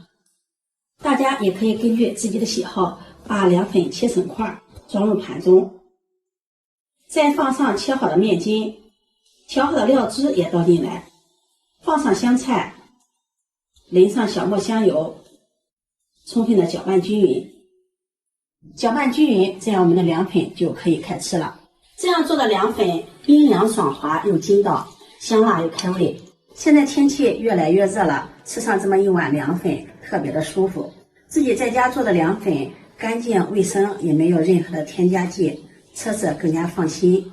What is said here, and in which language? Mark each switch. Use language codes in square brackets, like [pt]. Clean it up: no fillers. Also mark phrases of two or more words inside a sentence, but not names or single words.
[zh] 大家也可以根據自己的喜好把凉粉切成塊，装入盤中，再放上切好的面筋，調好的料汁也倒進來，放上香菜，淋上小磨香油，充分的搅拌均匀。搅拌均匀，這樣我們的涼粉就可以開吃了。這樣做的涼粉冰涼爽滑又筋道，香辣又開胃。現在天氣越來越熱了，吃上這麼一碗涼粉特別的舒服。自己在家做的涼粉乾淨衛生，也沒有任何的添加劑，吃着更加放心。